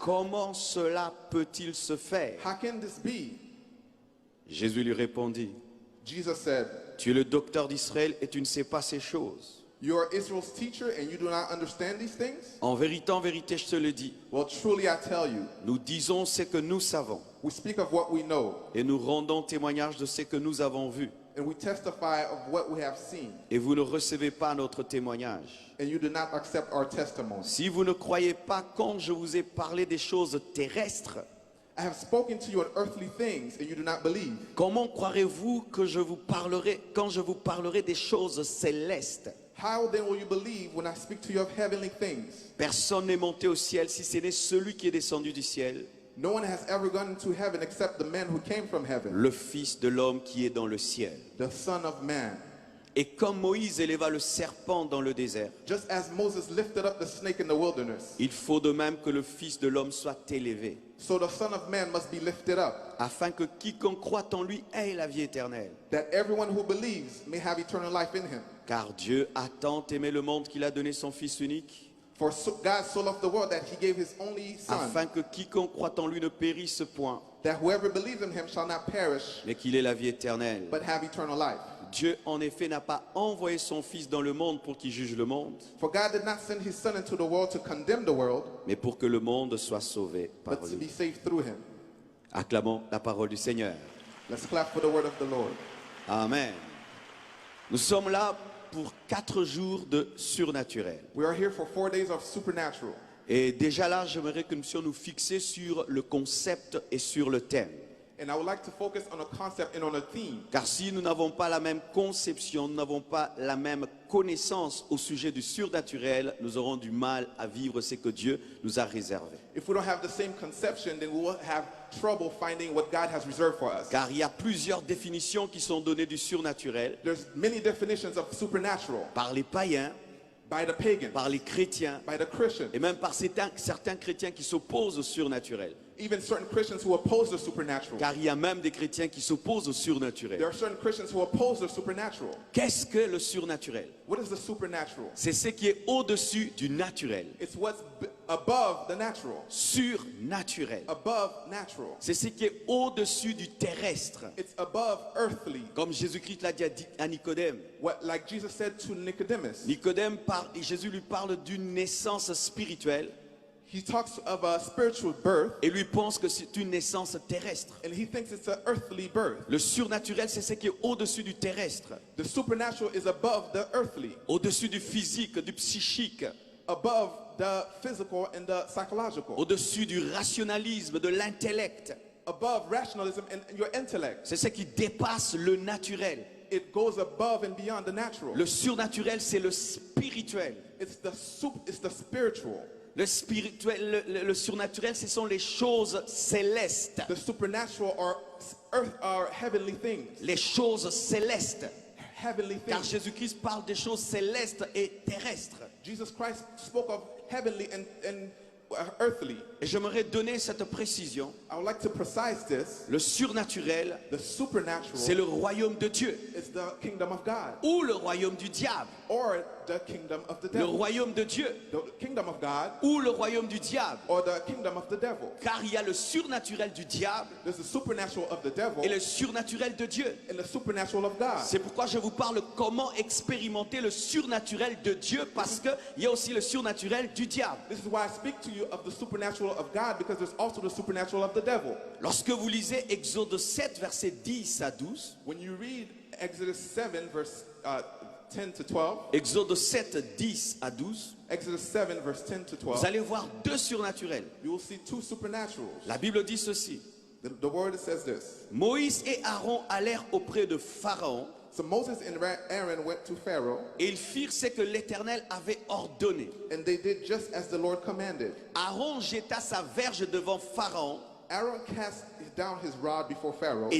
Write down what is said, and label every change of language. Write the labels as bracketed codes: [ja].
[fr] comment cela peut-il se faire? [en] How can this be? [fr] Jésus lui répondit, [en] Jesus said, [fr] tu es le docteur d'Israël et tu ne sais pas ces choses. [en] You are Israel's teacher and you do not understand these things? [fr] En vérité, je te le dis, [en] Well, truly I tell you, [fr] nous disons ce que nous savons [en] we speak of what we know, [fr] et nous rendons témoignage de ce que nous avons vu. [en] and we testify of what we have seen, [fr] Et vous ne recevez pas notre témoignage. [en] and you do not accept our testimony. [fr] Si vous ne croyez pas quand je vous ai parlé des choses terrestres, [en] I have spoken to you on earthly things, and you do not believe. [fr] comment croirez-vous que je vous parlerai quand je vous parlerai des choses célestes? [en] How then will you believe when I speak to you of heavenly things? [fr] Personne n'est monté au ciel si ce n'est celui qui est descendu du ciel, [en] No one has ever gone into heaven except the man who came from heaven, [fr] le Fils de l'homme qui est dans le ciel. [en] the Son of Man. [fr] Et comme Moïse éleva le serpent dans le désert, [en] Just as Moses lifted up the snake in the wilderness, [fr] il faut de même que le Fils de l'homme soit élevé, [en] so the Son of Man must be lifted up, [fr] afin que quiconque croit en lui ait la vie éternelle. [en] that everyone who believes may have eternal life in him. [fr] Car Dieu a tant aimé le monde qu'il a donné son Fils unique, [en] For God so loved the world that he gave his only Son, [fr] afin que quiconque croit en lui ne périsse point, [en] that whoever believes in him shall not perish, [fr] mais qu'il ait la vie éternelle. [en] but have eternal life. [fr] Dieu, en effet, n'a pas envoyé son Fils dans le monde pour qu'il juge le monde, [en] For God did not send his Son into the world to condemn the world, [fr] mais pour que le monde soit sauvé par [en] but to [fr] lui. [en] be saved through him. [fr] Acclamons la parole du Seigneur. [en] Let's clap for the word of the Lord. [fr] Amen. Nous sommes là pour 4 jours de surnaturel. [en] We are here for 4 days of supernatural. [fr] Et déjà là, j'aimerais que nous puissions nous fixer sur le concept et sur le thème. [en] And I would like to focus on a concept and on a theme. [fr] Car si nous n'avons pas la même conception, nous n'avons pas la même connaissance au sujet du surnaturel, nous aurons du mal à vivre ce que Dieu nous a réservé. [en] If we don't have the same conception, then we will have trouble finding what God has reserved for us. [fr] Car il y a plusieurs définitions qui sont données du surnaturel [en] There's many definitions of supernatural [fr] par les païens, [en] by the pagans, [fr] par les chrétiens [en] by the Christians, [fr] et même par certains chrétiens qui s'opposent au surnaturel. [en] even certain Christians who oppose the supernatural. [fr] Car il y a même des chrétiens qui s'opposent au surnaturel. [en] There are certain Christians who oppose the supernatural. [fr] Qu'est-ce que le surnaturel? [en] What is the supernatural? [fr] C'est ce qui est au-dessus du naturel. [en] It's what's above the natural. [fr] Surnaturel. [en] Above natural. [fr] C'est ce qui est au-dessus du terrestre. [en] It's above earthly. [fr] Comme Jésus-Christ l'a dit à Nicodème. [en] What, like Jesus said to Nicodemus, [fr] Nicodème parle, et Jésus lui parle d'une naissance spirituelle [en] he talks of a spiritual birth, [fr] et lui pense que c'est une naissance terrestre. [en] and he thinks it's an earthly birth. [fr] Le surnaturel, c'est ce qui est au-dessus du terrestre, [en] The supernatural is above the earthly, [fr] au-dessus du physique, du psychique, [en] above the physical and the psychological, [fr] au-dessus du rationalisme, de l'intellect. [en] above rationalism and your intellect. [fr] C'est ce qui dépasse le naturel. [en] It goes above and beyond the natural. [fr] Le surnaturel, c'est le spirituel. [en] It's the spiritual. [fr] Le spirituel, le surnaturel, ce sont les choses célestes. [en] The supernatural are earth, are heavenly things. [fr] Les choses célestes. [en] Heavenly [fr] Car [en] things. [fr] Jésus-Christ parle des choses célestes et terrestres. [en] Jesus Christ spoke of heavenly and earthly. [fr] Et j'aimerais donner cette précision. [en] I would like to precise this. [fr] Le surnaturel, [en] The supernatural [fr] c'est le royaume de Dieu [en] is the kingdom of God, [fr] ou le royaume du diable. [en] or the kingdom of the [fr] Le [en] devil. [fr] royaume de Dieu [en] The kingdom of God [fr] ou le royaume du diable. [en] or the kingdom of the devil. [fr] Car il y a le surnaturel du diable [en] There's the supernatural of the devil [fr] et le surnaturel de Dieu. [en] and the supernatural of God. [fr] C'est pourquoi je vous parle comment expérimenter le surnaturel de Dieu, parce qu'il y a aussi le surnaturel du diable. [en] This is why I speak to you of the supernatural of God, because there's also the supernatural of the devil. [fr] Lorsque vous lisez Exode 7, versets 10 à 12, [en] When you read Exodus 7, verse 10 to 12, [fr] Exode 7, 10 à 12, [en] Exodus 7, verse 10 to 12, [fr] vous allez voir deux surnaturels. [en] you will see two supernaturals. [fr] La Bible dit ceci. [en] The word says this. [fr] Moïse et Aaron allèrent auprès de Pharaon [en] So Moses and Aaron went to Pharaoh, [fr] et ils firent ce que l'Éternel avait ordonné. [en] and they did just as the Lord commanded. [fr] Aaron jeta sa verge devant Pharaon [en] Aaron cast down his rod before Pharaoh